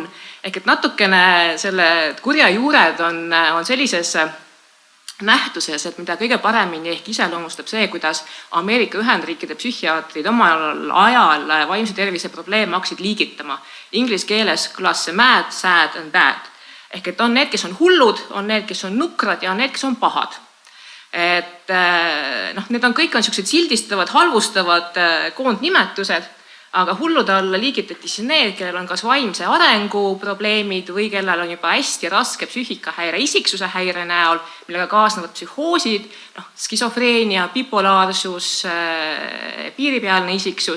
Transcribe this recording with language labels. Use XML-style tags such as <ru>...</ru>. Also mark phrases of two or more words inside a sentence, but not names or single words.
<et>Ehk et natukene selle kurja juured on sellises nähtuses, et mida kõige paremini ehk iseloomustab see, kuidas Ameerika Ühendriikide psühhiaatrid omal ajal vaimse tervise probleeme hakkasid liigitama. Inglise keeles kõlas see</et> <en>mad, sad and bad.</en> <et>Ehk et on need, kes on hullud, on need, kes on nukrad ja on need, kes on pahad. Need on kõik sellised sildistavad, halvustavad koondnimetused, aga hullude alla liigitati siis need, kellel on kas vaimse arengu probleemid või kellel on juba hästi raske psüühikahäire isiksuse häire näol, millega kaasnevad psühhoosid, skisofreenia, bipolaarsus, piiripealne isiksus.</et>